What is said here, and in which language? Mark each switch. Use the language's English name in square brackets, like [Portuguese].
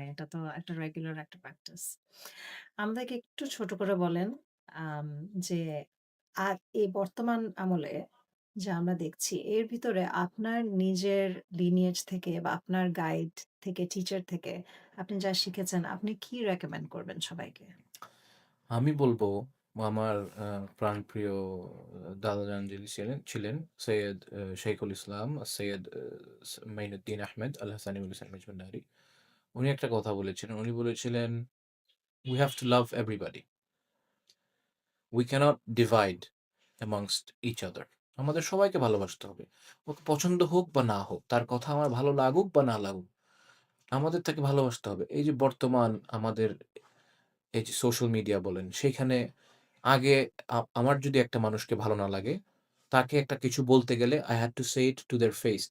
[Bangla] এটা তো একটা রেগুলার একটা প্র্যাকটিস। আমাদেরকে একটু ছোট করে বলেন আম যে এই বর্তমান আমলে যা আমরা দেখছি এর ভিতরে আপনার নিজের লিনিয়েজ থেকে বা আপনার গাইড থেকে, টিচার থেকে আপনি যা শিখেছেন আপনি কি রেকমেন্ড করবেন সবাইকে? আমি বলবো আমার প্রাণপ্রিয় দাদা-যান যিনি ছিলেন সৈয়দ শাইখুল ইসলাম সৈয়দ মাইনুদ্দিন আহমেদ আল হাসানি উল ইসলাম ভান্ডারী। উনি একটা কথা বলেছিলেন। [English] উনি বলেছিলেন, "We have to love everybody. We cannot divide amongst each other." [Bangla] আমাদের সবাইকে ভালোবাসতে হবে। ওকে পছন্দ হোক বা না হোক, তার কথা আমার ভালো লাগুক বা না লাগুক, আমাদের তাকে ভালোবাসতে হবে। এই যে বর্তমান আমাদের এই যে সোশ্যাল মিডিয়া বলেন, সেখানে আগে আমার যদি একটা মানুষকে ভালো না লাগে, তাকে একটা কিছু বলতে গেলে [English] I had to say it to their face.